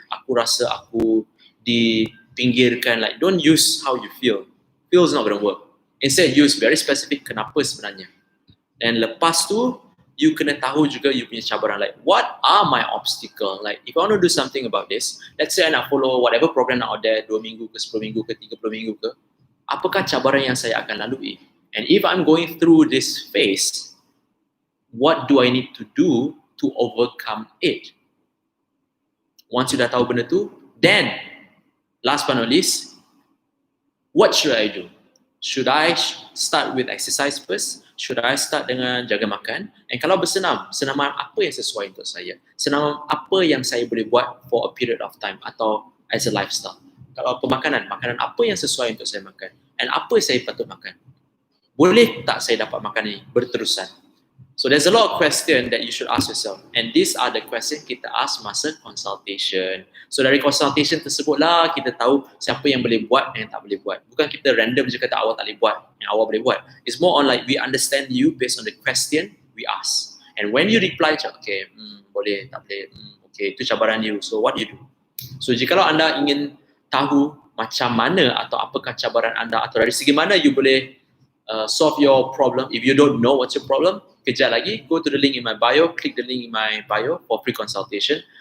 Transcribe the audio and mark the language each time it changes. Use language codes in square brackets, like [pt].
[ms] Aku rasa aku dipinggirkan. [en] Like, don't use how you feel. Feel is not going to work. Instead, use very specific [ms] kenapa sebenarnya. Dan lepas tu, you kena tahu juga you punya cabaran. [en] Like, what are my obstacle? Like, if I want to do something about this, let's say I nak follow whatever program out there, [ms] 2 minggu ke, 10 minggu ke, 30 minggu ke, apakah cabaran yang saya akan lalui? [en] And if I'm going through this phase, what do I need to do to overcome it? Once you [ms] dah tahu benda tu, [en] then, last but not least, what should I do? Should I start with exercise first? Should I start [ms] dengan jaga makan? And kalau bersenam, senaman apa yang sesuai untuk saya? Senaman apa yang saya boleh buat [en] for a period of time [ms] atau [en] as a lifestyle? [ms] Kalau pemakanan, makanan apa yang sesuai untuk saya makan? And apa saya patut makan? Boleh tak saya dapat makan ini berterusan? [en] So there's a lot of question that you should ask yourself. And these are the question kita ask masa consultation. [ms] So dari consultation tersebutlah kita tahu siapa yang boleh buat dan yang tak boleh buat. Bukan kita random je kata awak tak boleh buat, yang awak boleh buat. [en] It's more on like we understand you based on the question we ask. And when you reply, okay, [ms] boleh, tak boleh, [en] okay, [ms] itu cabaran [en] you. So what you do? So [ms] jikalau anda ingin tahu macam mana atau apakah cabaran anda atau dari segi mana [en] you boleh solve your problem, if you don't know what's your problem, [ms] kejap lagi, [en] go to the link in my bio, click the link in my bio for free consultation.